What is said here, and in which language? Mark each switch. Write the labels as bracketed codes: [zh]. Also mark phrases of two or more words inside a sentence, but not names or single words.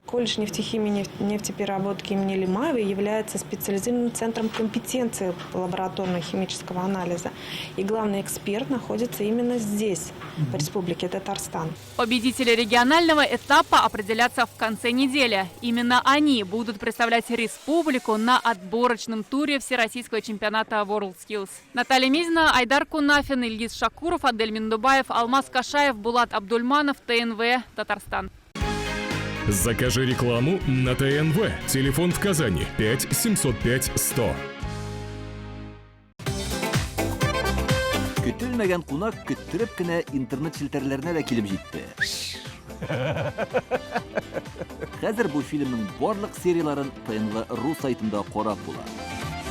[ru] Колледж нефтехимии и нефтепереработки имени Лимаевой является специализированным центром компетенции лабораторно-химического анализа. И главный эксперт находится именно здесь, в Республике Татарстан. Победители регионального этапа определятся в конце недели. Именно они будут представлять республику на отборочном туре Всероссийского чемпионата WorldSkills. Наталья Мизина, Айдар Кунафин, Ильгиз Шакуров, Адель Миндубаев, Алмаз Кашаев, Булат Абдульманов, ТНВ, Татарстан. Закажи рекламу на ТНВ. Телефон в Казани 5 705 100. [tt] Көтелмәгән кунак көттүреп кенә интернет челтәрләренә дә килеп җитте. Хәзер бу фильмның барлык серияларын ТНВ.ру сайтында карап була.